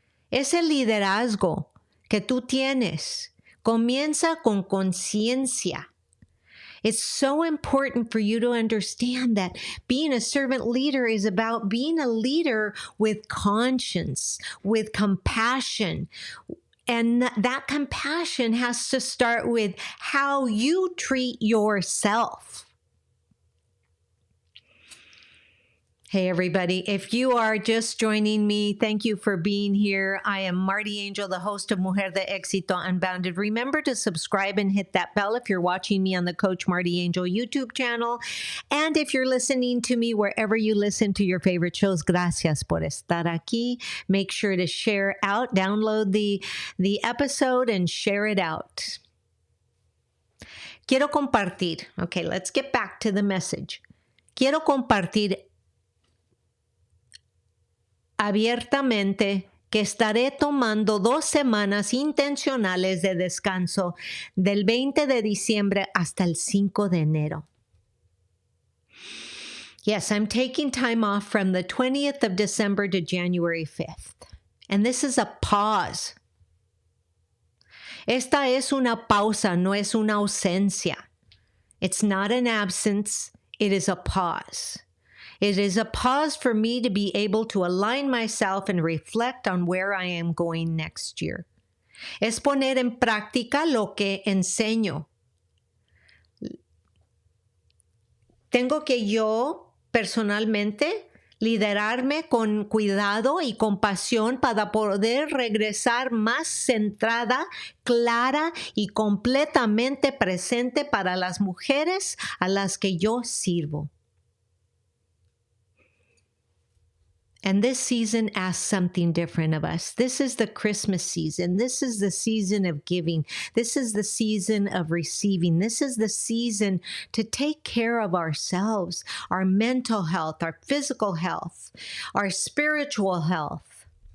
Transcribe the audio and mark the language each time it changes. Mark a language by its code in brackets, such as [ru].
[es] Ese liderazgo que tú tienes comienza con conciencia. [en] It's so important for you to understand that being a servant leader is about being a leader with conscience, with compassion. And that compassion has to start with how you treat yourself. Hey, everybody. If you are just joining me, thank you for being here. I am MartiAngel, the host of Mujer de Éxito Unbounded. Remember to subscribe and hit that bell if you're watching me on the Coach MartiAngel YouTube channel. And if you're listening to me wherever you listen to your favorite shows, [es] gracias por estar aquí. [en] Make sure to share out, download the episode and share it out. [es] Quiero compartir. [en] Okay, let's get back to the message. [es] Quiero compartir abiertamente que estaré tomando 2 semanas intencionales de descanso del 20 de diciembre hasta el 5 de enero. [en] Yes, I'm taking time off from the 20th of December to January 5th. And this is a pause. [es] Esta es una pausa, no es una ausencia. [en] It's not an absence, it is a pause. It is a pause for me to be able to align myself and reflect on where I am going next year. [es] Es poner en práctica lo que enseño. Tengo que yo personalmente liderarme con cuidado y compasión para poder regresar más centrada, clara y completamente presente para las mujeres a las que yo sirvo. [en] And this season asks something different of us. This is the Christmas season. This is the season of giving. This is the season of receiving. This is the season to take care of ourselves, our mental health, our physical health, our spiritual health.